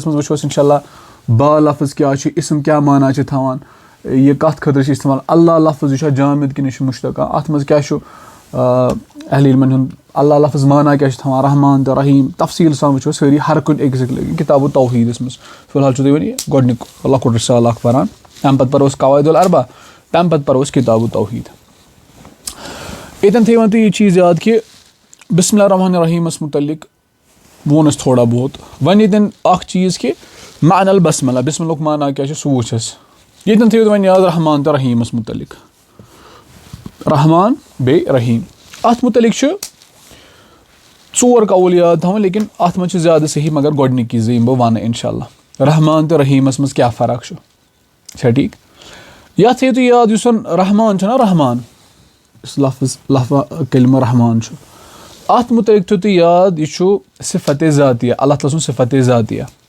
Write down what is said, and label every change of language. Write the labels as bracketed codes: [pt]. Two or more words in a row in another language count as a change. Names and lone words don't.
[ks] منٛز وٕچھو أسۍ اِنشاء اللہ با لفظ کیاہ چھُ اِسم کیاہ معنا چھِ تھاوان یہِ کَتھ خٲطرٕ چھِ اِستعمال اللہ لفظ یہِ چھا جامد کِنہٕ یہِ چھُ مُشتقہ اَتھ منٛز کیاہ چھُ اہلِ علمن ہُنٛد اللہ لفظ معنا کیاہ چھُ تھاوان رحمان تہٕ رحیٖم تفصیٖل سان وٕچھو سٲری ہر کُنہِ أکِس کِتابُ توحیٖدس منٛز فِلحال چھُو تُہۍ وۄنۍ گۄڈنیُک لۄکُٹ رِسال اکھ پَران تَمہِ پَتہٕ پَرو أسۍ [ar] قواعد الاربع [ks] تَمہِ پَتہٕ پَرو أسۍ کِتابُ توحیٖد ییٚتٮ۪ن تھٲیِو وۄنۍ تُہۍ یہِ چیٖز یاد کہِ بِسمِ اللہ الرحمٰن الرحیٖمس مُتعلِق ووٚن اَسہِ تھوڑا بہت وۄنۍ ییٚتٮ۪ن اکھ چیٖز کہِ [ar] معنى البسملہ [ks] بِسمِلہُک معنا کیاہ چھُ سُہ وٕچھ اَسہِ ییٚتٮ۪ن تھٲیِو تُہۍ وۄنۍ یاد رحمان تہٕ رحیٖمس مُتعلِق رحمان بیٚیہِ رحیٖم اَتھ مُتعلِق چھُ ژور قول یاد تھاوٕنۍ لیکِن اَتھ منٛز چھِ زیادٕ صحیح مگر گۄڈنِکۍ زٕ یِم بہٕ وَنہٕ اِنشاء اللہ رحمان تہٕ رحیٖمس منٛز کیاہ فرق چھُ چھا ٹھیٖک یَتھ تھٲیِو تُہۍ یاد یُس زن رحمان چھُنہ رحمان یُس لفظ کلمہ رحمان چھُ اَتھ مُتعلِق تھٲیِو تُہۍ یاد یہِ چھُ [ar] صِفَتِ ذاتیہ [ks] اللہ تعالیٰ سُنٛد صِفَتِ ذاتیہ